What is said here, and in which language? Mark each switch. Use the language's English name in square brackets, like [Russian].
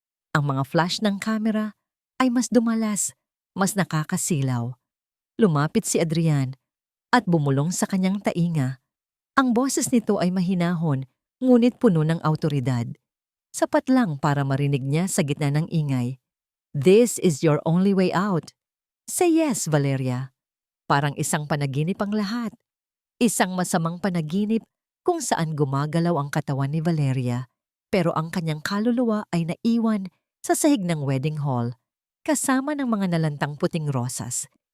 [Filipino] Ang mga flash ng kamera ay mas dumalas, mas nakakasilaw. Lumapit si Adrian at bumulong sa kanyang tainga. Ang boses nito ay mahinahon, ngunit puno ng awtoridad. Sapat lang para marinig niya sa gitna ng ingay. [English] This is your only way out. Say yes, Valeria. [Filipino] Parang isang panaginip ang lahat. Isang masamang panaginip kung saan gumagalaw ang katawan ni Valeria, pero ang kanyang kaluluwa ay naiwan sa sahig ng wedding hall, kasama ng mga nalantang puting rosas.